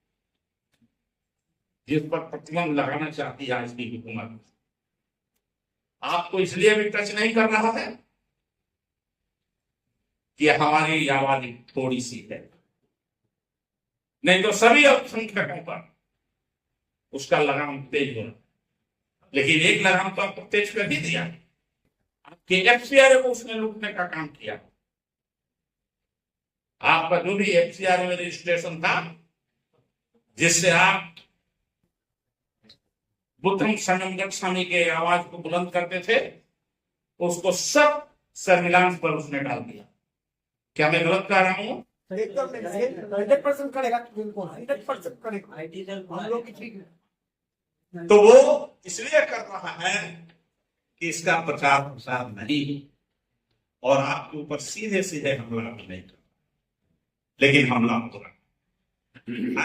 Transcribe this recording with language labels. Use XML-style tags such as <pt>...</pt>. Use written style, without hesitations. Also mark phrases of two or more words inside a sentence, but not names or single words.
<hi>जिस पर प्रतिबंध लगाना चाहती है आज की हुकूमत, आपको इसलिए भी टच नहीं कर रहा है कि हमारी आबादी थोड़ी सी है, नहीं तो सभी अल्पसंख्यकों पर उसका लगाम तेज हो रहा। लेकिन एक लगाम तो आपको तेज कर ही दिया, आपके एफसीआर को उसने लूटने का काम किया। आपका जो भी एफसीआर में रजिस्ट्रेशन था, जिससे आप</hi> <pi>बुद्धं शरणं गच्छामि</pi> <hi>के आवाज को बुलंद करते थे, उसको सब सर्विलांस पर उसने डाल दिया। क्या मैं गलत कह रहा हूं? एकदम 100% करेगा, बिल्कुल 100% करेगा, हम लोग ठीक है। तो वो इसलिए कर रहा है कि इसका प्रचार प्रसार नहीं, और आपके ऊपर सीधे सीधे हमला नहीं कर, लेकिन हमला हो रहा।</hi>